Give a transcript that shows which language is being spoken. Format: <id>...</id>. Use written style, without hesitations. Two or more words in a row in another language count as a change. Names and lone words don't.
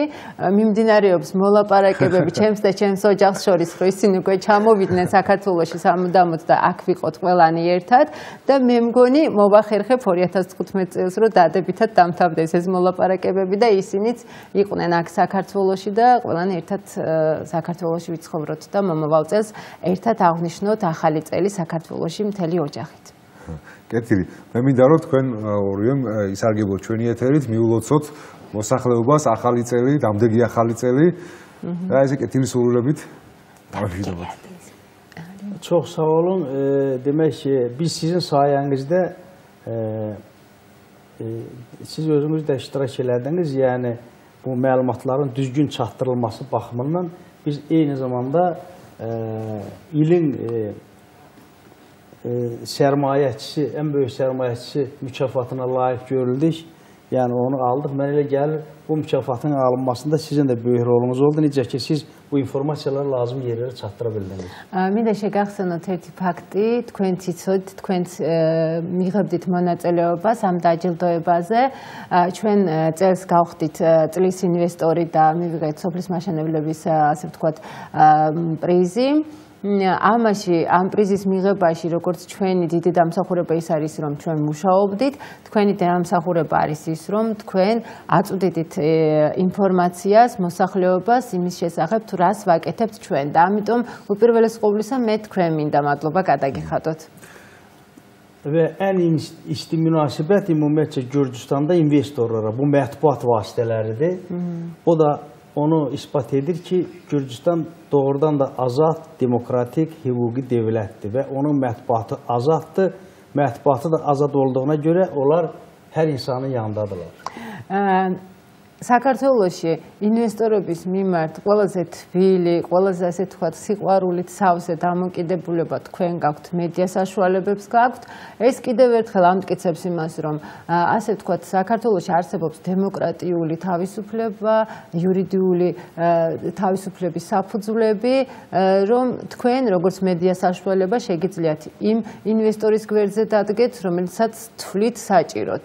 <ka>მიმდინარეობს მოლაპარაკებები ჩემს და ჩემს ოჯახს შორის, რომ ისინი უკვე ჩამოვიდნენ საქართველოში სამუდამოდ და აქ ვიყოთ ყველანი ერთად და მე მგონი მოვახერხებ 2015 წელს, რომ დადებითად დამთავრდეს ეს მოლაპარაკებები და ისინიც იყვნენ აქ საქართველოში და ყველანი ერთად საქართველოში ვიცხოვროთ და მომავალ წელს ერთად აღნიშნოთ ახალი წელი საქართველოში მთელი ოჯახით. კეთილი. მე მინდა რომ თქვენ ორივემ ისარგებლოთ ჩვენი ეთერით, მიულოცოთ მოსახლეობას ახალი წელი, დამდეგი ახალი წელი და ესე კეთილი სურვილებით დავშვიდობთ.</ka> <az>Çox sağ olun. Demək ki, biz sizin sayənizdə siz özünüz də iştirak elədiniz. Yəni bu məlumatların düzgün çatdırılması baxımından biz eyni zamanda ilin sərmayəçisi, ən böyük sərmayəçisi mükafatına layiq görüldük. Yəni onu aldıq. Mən elə gəlir, bu mükafatın alınmasında sizin də böyük rolunuz oldu. Necə ki, siz bu informasiyaları lazım yerlərə çatdıra bildiniz.</az> <ka>მინდა შეგახსენოთ ერთი ფაქტი, თქვენ ციცოდით, თქვენც მიღებდით მონაწილეობას ამ დაჯილდოებაზე. ჩვენ წელს გავხდით წლის ინვესტორი და მივიღეთ სოფლის მაშენებლების, ასე ვთქვათ, პრიზი. ამაში ამ პრიზის მიღებაში როგორც ჩვენი დიდი დამსახურება ის არის რომ ჩვენ მუშაობდით, თქვენი დამსახურება არის ის რომ თქვენ აწვდიდით ინფორმაციას, მოსახლეობას იმის შესახებ თუ რას ვაკეთებთ ჩვენ და ამიტომ უპირველეს ყოვლისა მე თქვენ მინდა მადლობა გადაგიხადოთ.</ka> <az>Və ən isti münasibət ümumiyyətcə Gürcüstanda investorlara bu mətbuat vasitələridir. O da onu ispat edir ki, Gürcüstan doğrudan da azad, demokratik, hüquqi devlətdir və onun mətbuatı azaddır. Mətbuatı da azad olduğuna görə onlar hər insanın yanındadırlar.</az> <ka>საქართველოში ინვესტორების მიმართ ყველაზე თბილი, ყველაზე ასე თქვათ სიყვარულით სავსე დამოკიდებულება თქვენ გაქვთ, მედია საშუალებებს გაქვთ. ეს კიდევ ერთხელ ამტკიცებს იმას, რომ ასე თქვათ საქართველოში არსებობს დემოკრატიული თავისუფლება, იურიდიული თავისუფლების საფუძვლები, რომ თქვენ როგორც მედია საშუალება შეგიძლიათ იმ ინვესტორის გვერდზე დადგეთ, რომელიცაც თვლით საჭიროთ.</ka>